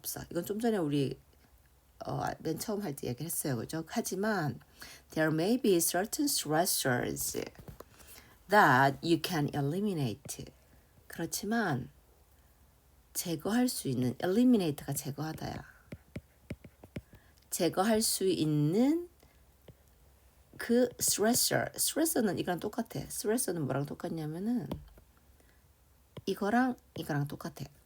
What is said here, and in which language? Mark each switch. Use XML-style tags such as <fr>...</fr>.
<ko>이건 좀 전에 우리 맨 처음 할 때 얘기했어요. 그죠? 하지만</ko> <en>there may be certain stressors that you can eliminate.</en> <ko>그렇지만 제거할 수 있는 eliminate가 제거하다야. 제거할 수 있는 그 스트레서는 이거랑 똑같아. 스트레서는 뭐랑 똑같냐면은 이거랑 똑같아.</ko>